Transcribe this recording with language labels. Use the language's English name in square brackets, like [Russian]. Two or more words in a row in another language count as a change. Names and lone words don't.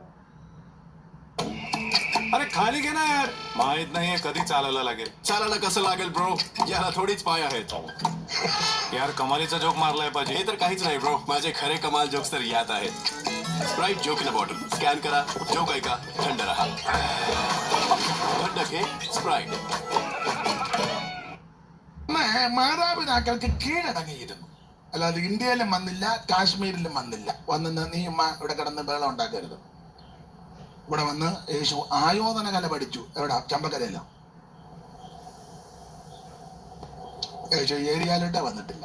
[Marathi] अरे खाली घे ना यार, माहित नाहीये कधी चालायला लागेल. चालायला कसं लागेल ब्रो, याला थोडीच पाय आहेत. यार कमालीचा जोक मारलाय पाहिजे. हे तर काहीच नाही ब्रो, माझे खरे कमाल जोक्स तर यात आहेत. [English] Sprite joke in a bottle. [Marathi] स्कॅन करा, जोक ऐका, थंड रहा. थंड घे स्प्राइट. [Malayalam] മാതാപിതാക്കൾക്ക് കീഴടങ്ങിയിരുന്നു. അല്ലാതെ ഇന്ത്യയിലും വന്നില്ല, കാശ്മീരിലും വന്നില്ല. വന്ന് നീ ഇവിടെ കിടന്ന് ബഹളം ഉണ്ടാക്കരുത്. ഇവിടെ വന്ന് യേശു ആയോധന കല പഠിച്ചു. എവിടെ? ചമ്പക്കരയിലോ? യേശു ഏരിയയിലോട്ടേ വന്നിട്ടില്ല.